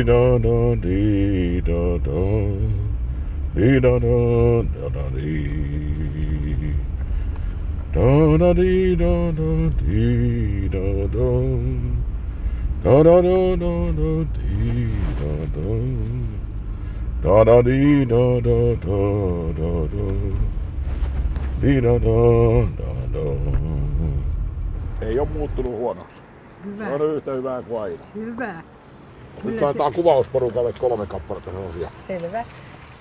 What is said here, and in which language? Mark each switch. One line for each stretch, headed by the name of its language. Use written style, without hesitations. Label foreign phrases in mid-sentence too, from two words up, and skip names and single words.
Finnish: da da dee da da, dee da da da dee, da da dee da da dee da da, da da da da dee da da, da da dee da da da da, dee da da. Ei ole muuttunut huonoksi. Hyvä. Se on yhtä hyvää kuin aina. Hyvä. Nyt laitetaan kuvausporukalle 3 kappaletta sellaisia. Selvä.